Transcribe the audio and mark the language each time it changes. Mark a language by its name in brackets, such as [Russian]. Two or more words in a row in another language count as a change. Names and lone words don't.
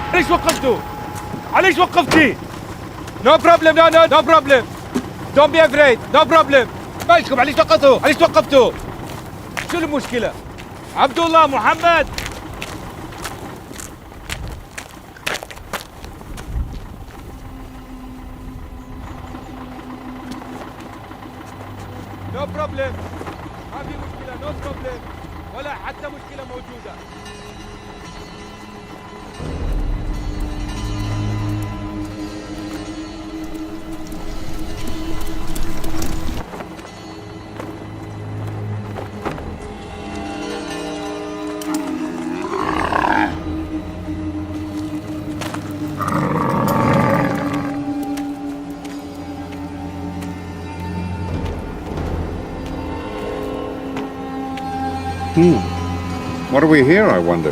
[Arabic] علاش وقفتوا؟ علاش وقفتي؟ [English] No problem, no problem. Don't be afraid, no problem. [Arabic] مالكم علاش وقفتوا؟ علاش توقفتوا؟ شو المشكلة؟ [English] عبد الله محمد No problem. [Arabic] ما في مشكلة [English] no problem. [Arabic] ولا حتى مشكلة موجودة. [English] What are we here, I wonder?